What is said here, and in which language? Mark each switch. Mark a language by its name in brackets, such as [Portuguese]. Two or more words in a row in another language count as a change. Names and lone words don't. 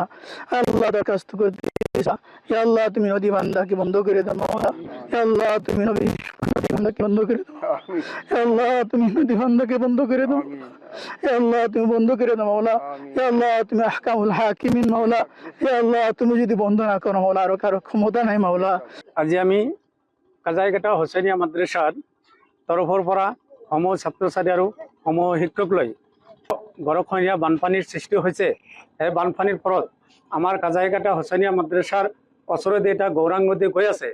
[Bangla] আল্লাহ দরখাস্ত করতে [Arabic] يا الله [Bangla] তুমি নদী বান্ধাকে বন্ধ করে দাও মাওলা। [Arabic] يا الله [Bangla] তুমি নদী বান্ধাকে বন্ধ করে দাও। [Arabic] يا الله [Bangla] তুমি নদী বান্ধাকে বন্ধ করে দাও। [Arabic] يا الله [Bangla] তুমি বন্ধ করে দাও মাওলা। [Arabic] يا الله [Bangla] তুমি [Arabic] أحكم الحاكمين [Bangla] মাওলা। [Arabic] يا الله [Bangla] তুমি যদি বন্ধ না করো মাওলা আর কারো ক্ষমতা নাই মাওলা। [Assamese] আজি আমি কাজাইঘাটা হুচেইনিয়া মাদ্রাসাৰ তৰফৰ পৰা সমূহ ছাত্ৰ ছাত্ৰী আৰু সমূহ শিক্ষক লৈ গৰখনীয়া বানপানীৰ সৃষ্টি হৈছে। সেই বানপানীৰ ফলত আমাৰ কাজাইঘাটা হুচেইনিয়া মাদ্ৰাসাৰ ওচৰেদি এটা গৌৰাং নদী গৈ আছে।